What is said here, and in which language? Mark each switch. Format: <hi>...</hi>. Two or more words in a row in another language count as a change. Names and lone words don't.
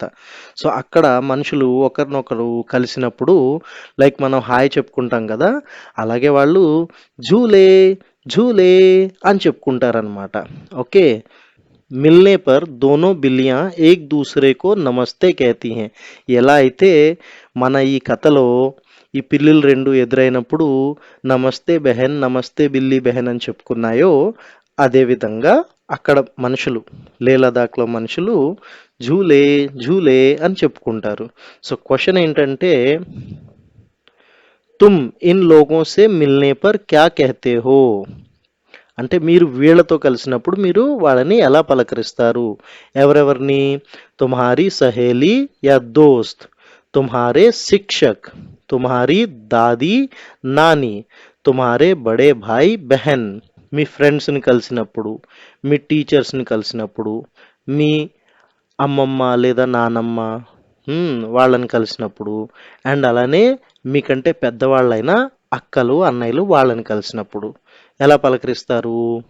<te>సో అక్కడ మనుషులు ఒకరినొకరు కలిసినప్పుడు లైక్ మనం హాయ్ చెప్పుకుంటాం కదా, అలాగే వాళ్ళు झूले झूले అని చెప్పుకుంటారనమాట. ఓకే,</te> <hi>मिलने पर दोनों बिल्लियाँ एक दूसरे को नमस्ते कहती हैं.</hi> <te>ఎలా అయితే మన ఈ కథలో ఈ పిల్లులు రెండు ఎదురైనప్పుడు</te> <hi>नमस्ते बहन नमस्ते बिल्ली बहन</hi> <te>అని చెప్పుకున్నాయో, అదే విధంగా అక్కడ మనుషులు, లేహ్ లదాఖ్లో మనుషులు झूले झूले అని చెప్పుకుంటారు.</te> <en>so question</en> <te>ఏంటంటే,</te> <hi>तुम इन लोगों से मिलने पर क्या कहते हो,</hi> <te>అంటే మీరు వీళ్ళతో కలిసినప్పుడు మీరు వాళ్ళని ఎలా పలకరిస్తారు? ఎవరెవరిని?</te> <hi>तुम्हारी सहेली या दोस्त, तुम्हारे शिक्षक, तुम्हारी दादी नानी, तुम्हारे बड़े भाई बहन.</hi> <te>మీ ఫ్రెండ్స్ని కలిసినప్పుడు, మీ టీచర్స్ని కలిసినప్పుడు, మీ అమ్మమ్మ లేదా నానమ్మ వాళ్ళని కలిసినప్పుడు, అండ్ అలానే మీకంటే పెద్దవాళ్ళైన అక్కలు అన్నయ్యలు వాళ్ళని కలిసినప్పుడు ఎలా పలకరిస్తారు?</te>